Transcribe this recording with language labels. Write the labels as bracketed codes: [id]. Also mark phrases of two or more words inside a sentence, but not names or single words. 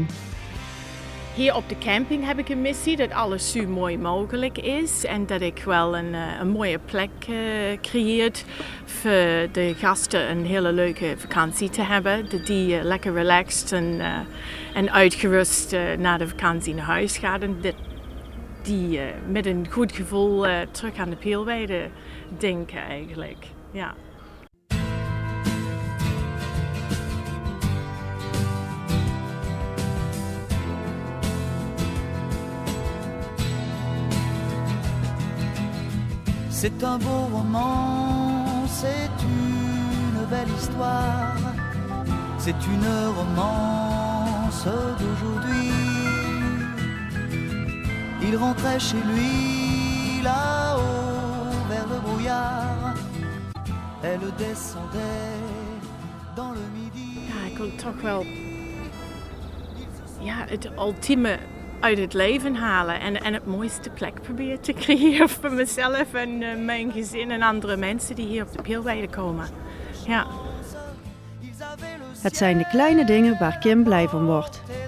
[nl] Hier op de camping heb ik een missie dat alles zo mooi mogelijk is en dat ik wel een mooie plek creëer voor de gasten een hele leuke vakantie te hebben. Dat die lekker relaxed en uitgerust na de vakantie naar huis gaat en dat die met een goed gevoel terug aan de Peelweide denken eigenlijk. Ja. [fr] C'est un beau roman, c'est une belle histoire, c'est une romance d'aujourd'hui. Il rentrait chez lui là-haut vers le brouillard, elle descendait dans le midi. [nl] Ja, ik wil toch wel het ultieme uit het leven halen en het mooiste plek proberen te creëren voor mezelf en mijn gezin en andere mensen die hier op de Peelweide komen. Ja. Het zijn de kleine dingen waar Kim blij van wordt.